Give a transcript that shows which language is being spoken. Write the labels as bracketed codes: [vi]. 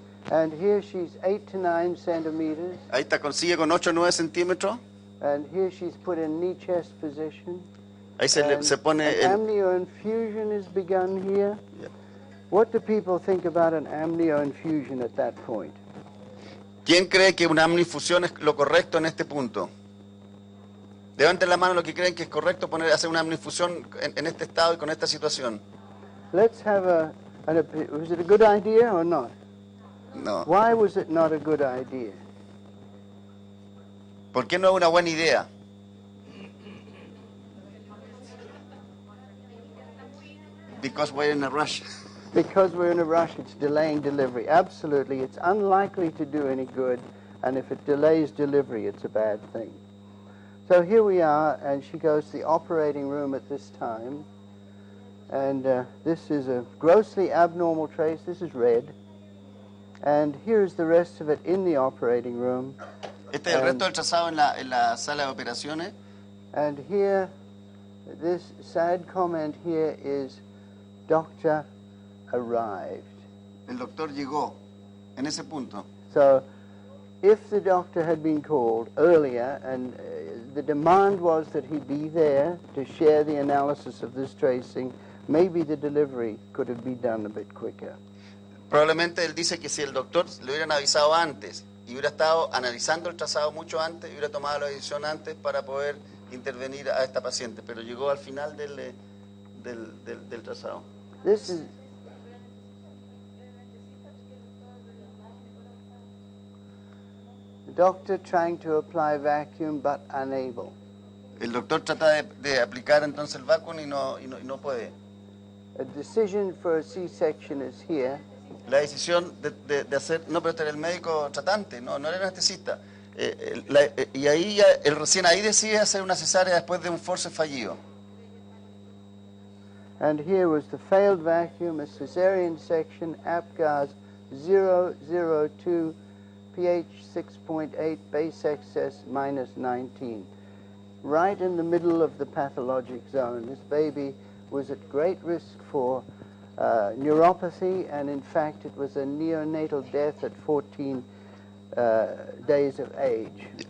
[en] And here she's 8 to 9 centimeters. [es] Ahí está, consigue con 8 o 9 centímetros. [en] And here she's put in knee chest position. [es] Ahí se pone [en] amnioinfusion is begun here. Yeah. What do people think about an amnioinfusion at that point? [es] ¿Quién cree que una amnifusión es lo correcto en este punto? Levanten la mano los que creen que es correcto hacer una amnifusión en este estado y con esta situación. [en] Let's have was it a good idea or not? No. Why was it not a good idea? [es] ¿Por qué no es una buena idea? [en] Because we're in a rush. Because we're in a rush, it's delaying delivery. Absolutely, it's unlikely to do any good, and if it delays delivery, it's a bad thing. So here we are, and she goes to the operating room at this time, and this is a grossly abnormal trace. This is red, and here's the rest of it in the operating room. [es] Este es el resto del trazado en la sala de operaciones. [en] And here, this sad comment here is, Doctor arrived. [es] El doctor llegó en ese punto. [en] So, if the doctor had been called earlier and the demand was that he be there to share the analysis of this tracing, maybe the delivery could have been done a bit quicker. [es] Probablemente él dice que si el doctor le hubieran avisado antes y hubiera estado analizando el trazado mucho antes, hubiera tomado la decisión antes para poder intervenir a esta paciente, pero llegó al final del trazado. [en] This is the doctor trying to apply vacuum but unable. [es] El doctor trata de aplicar entonces el vacuum y no puede. [en] A decision for a C-section is here. [es] La decisión de hacer, no, pero este era el médico tratante, no era el anestesista. Y ahí recién ahí decide hacer una cesárea después de un forceps fallido. [en] And here was the failed vacuum, a cesarean section, APGAS 002, pH 6.8, base excess -19. Right in the middle of the pathologic zone. This baby was at great risk for neuropathy, and in fact it was a neonatal death at 14 days of age.